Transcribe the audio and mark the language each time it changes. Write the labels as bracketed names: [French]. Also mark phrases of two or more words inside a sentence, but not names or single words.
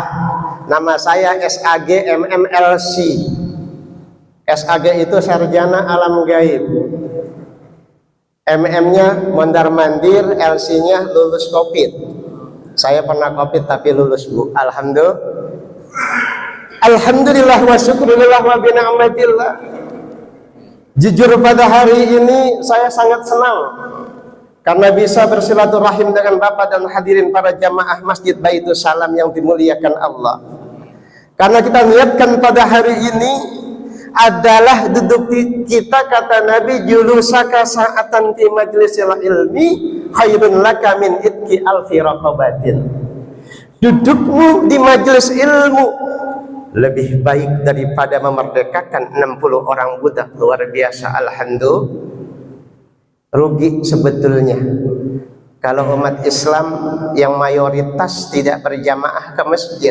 [Indonesian] Nama saya SAG MMLC. SAG itu Sarjana Alam Gaib. MM-nya mondar mandir, LC-nya lulus Covid. Saya pernah Covid tapi lulus, Bu. [Arabic] الحمد لله والشكر لله وبنعمة الله. [Indonesian] Jujur pada hari ini saya sangat senang karena bisa bersilaturahim dengan Bapak dan hadirin para jamaah Masjid Baitus Salam yang dimuliakan Allah. Karena kita niatkan pada hari ini adalah duduk kita, kata Nabi, [Arabic] جلوسك ساعة في مجلس العلم خير لك من عتق ألف رقبة. [Indonesian] Dudukmu di majelis ilmu lebih baik daripada memerdekakan 60 orang budak. Luar biasa, alhamdulillah. Rugi sebetulnya kalau umat Islam yang mayoritas tidak berjamaah ke masjid.